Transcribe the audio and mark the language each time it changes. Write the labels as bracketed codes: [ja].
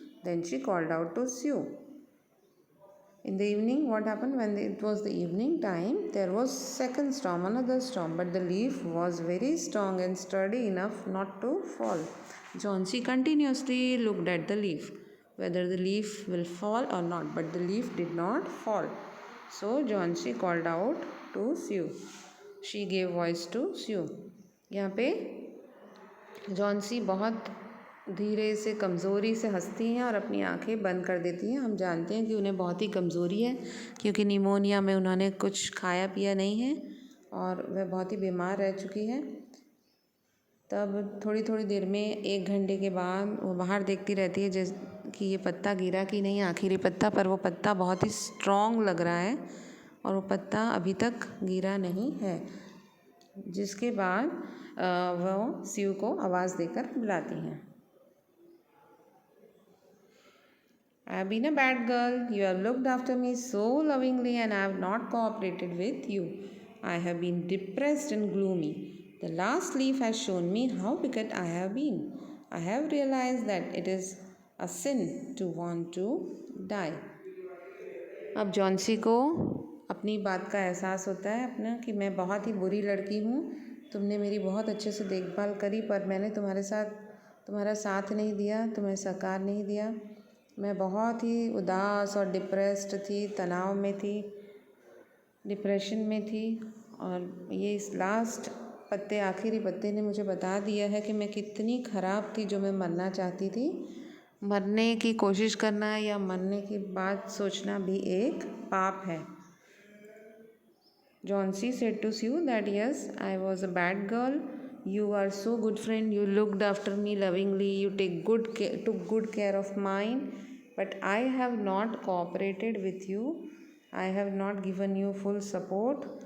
[en] Then she called out to Sue. In the evening, what happened when it was the evening time, there was second storm, another storm, but the leaf was very strong and sturdy enough not to fall. Johnsy continuously looked at the leaf, whether the leaf will fall or not, but the leaf did not fall. So Johnsy called out to Sue. She gave voice to Sue. [hi] यहाँ पे Johnsy बहुत धीरे से कमज़ोरी से हंसती हैं और अपनी आंखें बंद कर देती हैं। हम जानते हैं कि उन्हें बहुत ही कमज़ोरी है, क्योंकि निमोनिया में उन्होंने कुछ खाया पिया नहीं है और वह बहुत ही बीमार रह चुकी है। तब थोड़ी थोड़ी देर में 1 घंटे के बाद वो बाहर देखती रहती है जैसे कि ये पत्ता गिरा कि नहीं, आखिरी पत्ता, पर वो पत्ता बहुत ही स्ट्रॉन्ग लग रहा है और वो पत्ता अभी तक गिरा नहीं है। जिसके बाद वो स्यू को आवाज़ देकर बुलाती हैं। [en] I have been a bad girl. You have looked after me so lovingly and I have not cooperated with you. I have been depressed and gloomy. The last leaf has shown me how wicked I have been. I have realized that it is a sin to want to die. [hi] अब Johnsy को अपनी बात का एहसास होता है अपना कि मैं बहुत ही बुरी लड़की हूँ, तुमने मेरी बहुत अच्छे से देखभाल करी पर मैंने तुम्हारा साथ नहीं दिया, तुम्हें सहकार नहीं दिया। मैं बहुत ही उदास और डिप्रेस्ड थी, तनाव में थी, डिप्रेशन में थी और ये इस लास्ट पत्ते, आखिरी पत्ते ने मुझे बता दिया है कि मैं कितनी ख़राब थी जो मैं मरना चाहती थी। मरने की कोशिश करना या मरने की बात सोचना भी एक पाप है। [en] Johnsy said to Sue that yes, I was a bad girl. You are so good friend. You looked after me lovingly. You took good care of mine. But I have not cooperated with you. I have not given you full support.